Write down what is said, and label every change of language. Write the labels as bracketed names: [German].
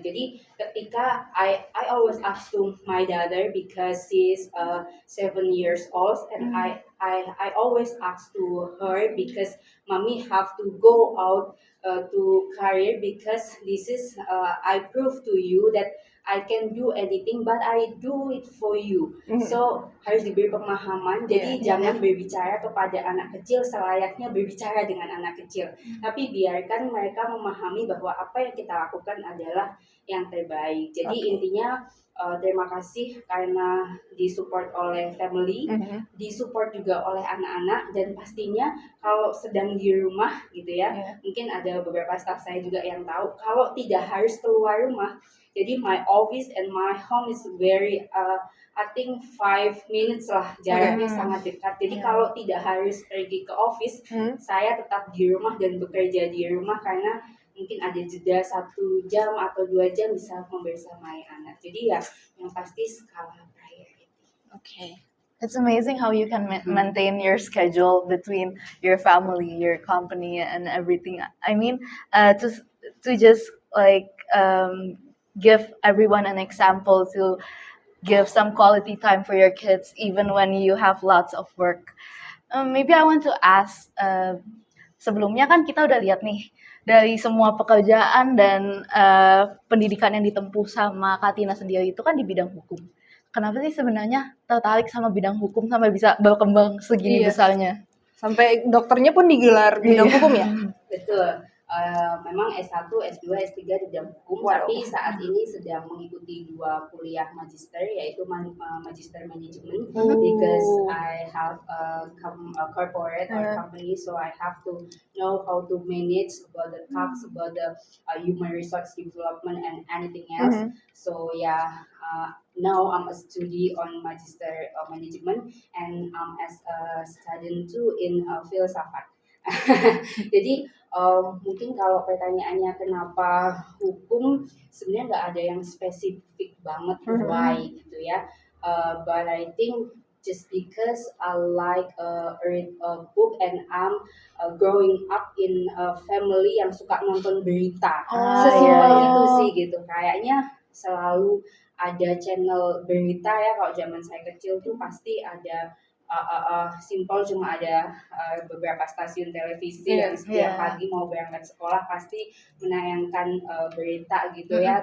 [Indonesian] Jadi ketika [English] I always ask to my daughter because she's 7 years old and I I always ask to her because mommy have to go out to career because this is I prove to you that I can do anything but I do it for you. [Indonesian] So harus diberi pemahaman. Jadi jangan berbicara kepada anak kecil selayaknya berbicara dengan anak kecil. Tapi biarkan mereka memahami bahwa apa yang kita lakukan adalah yang terbaik. Jadi intinya terima kasih karena disupport oleh family, disupport juga oleh anak-anak, dan pastinya kalau sedang di rumah gitu ya, mungkin ada beberapa staff saya juga yang tahu kalau tidak harus keluar rumah. [English] Jadi my office and my home is very I think 5 minutes lah, [Indonesian] jaraknya sangat dekat. Jadi kalau tidak harus pergi ke office, saya tetap di rumah dan bekerja di rumah karena mungkin ada jeda 1 jam atau 2 jam bisa membersamai anak. Jadi ya yang pasti skala priority. [English] Okay. It's amazing how you can maintain your schedule between your family, your company, and everything. I mean, to just like give everyone an example to give some quality time for your kids even when you have lots of work. Maybe I want to ask, [Indonesian] sebelumnya kan kita udah lihat nih dari semua pekerjaan dan pendidikan yang ditempuh sama Kak Tina sendiri itu kan di bidang hukum. Kenapa sih sebenarnya tertarik sama bidang hukum sampai bisa berkembang segini besarnya? Sampai dokternya pun digelar bidang hukum ya? Betul. Memang S1, S2, S3 di bidang hukum, tapi saat ini sedang mengikuti 2 kuliah magister, yaitu magister manajemen, [English] because I have a corporate or company, so I have to know how to manage about the tax, about the human resource development and anything else. So now I'm a student on magister management and as a student too in filsafat. [Indonesian] Jadi mungkin kalau pertanyaannya kenapa hukum, sebenarnya nggak ada yang spesifik banget why gitu ya. [English] But I think just because I like read a book and I'm growing up in a family [Indonesian] yang suka nonton berita. Sesimpel itu sih gitu. Kayaknya selalu ada channel berita ya, kalau zaman saya kecil tuh pasti ada simpel cuma ada beberapa stasiun televisi yang setiap pagi mau berangkat sekolah pasti menayangkan berita gitu ya.